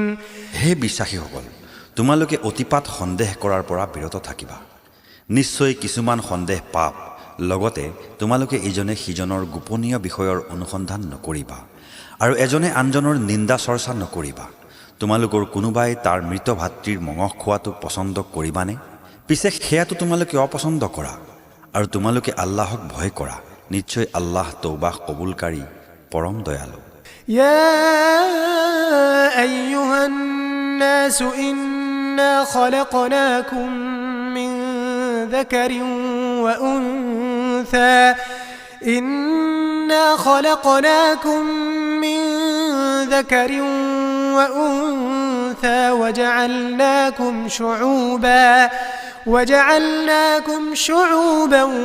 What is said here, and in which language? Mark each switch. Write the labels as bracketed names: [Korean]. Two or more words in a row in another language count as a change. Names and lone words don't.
[Assamese] হে বিশ্বাসীসকল, তোমালোকে অতিপাত সন্দেহ কৰাৰ পৰা বিৰত থাকিবা। নিশ্চয় কিছুমান সন্দেহ পাপ। লগতে তোমালোকে ইজনে সিজনৰ গোপনীয় বিষয়ৰ অনুসন্ধান নকৰিবা আৰু এজনে আনজনৰ নিন্দা চৰ্চা নকৰিবা। তোমালোকৰ কোনোবাই তাৰ মৃত ভাতৃৰ মঙহ খোৱাটো পচন্দ কৰিবানে? পিছে সেয়াটো তোমালোকে অপচন্দ কৰা আৰু তোমালোকে আল্লাহক ভয় কৰা। নিশ্চয় আল্লাহ তৌবাহ কবুলকাৰী, পৰম দয়ালু। [Arabic] يا أيها الناس إنا خلقناكم من ذكر وأنثى أنثى وجعلناكم شعوبا